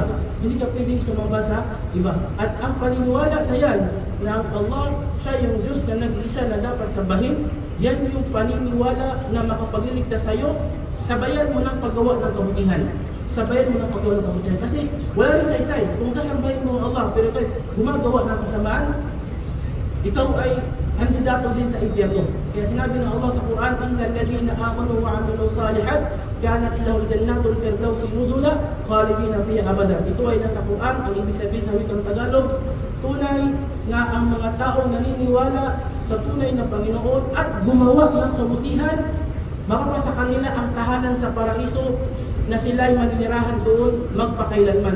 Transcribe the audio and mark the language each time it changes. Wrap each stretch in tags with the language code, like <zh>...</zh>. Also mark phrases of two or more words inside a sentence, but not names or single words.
<tl>Hindi ka pwedeng sumamba sa iba. At ang paniniwala na yan, na ang Allah, siya yung Diyos na nag-isa na dapat sambahin, yan yung paniniwala na makapagliligtas sa iyo, sabayan mo ng paggawa ng kabutihan. Sabayan mo ng paggawa ng kabutihan. Kasi wala rin sa isay. Kung sasambahin mo ang Allah, pero ikaw gumagawa ng kasamaan, ikaw ay kandidato din sa impyerno. Kaya sinabi ng Allah sa Quran,</tl> <ar>إن الذين آمنوا وعملوا الصالحات كانت لهم جنات الفردوس نزلا خالدين فيها أبدا.</ar> <tl>Ito ay nasa Quran. Ang ibig sabihin sa wikang Tagalog, tunay na ang mga taong naniniwala sa tunay na Panginoon at gumawa ng kabutihan, makapasa kanila ang tahanan sa paraiso na sila'y maninirahan doon magpakailanman.</tl>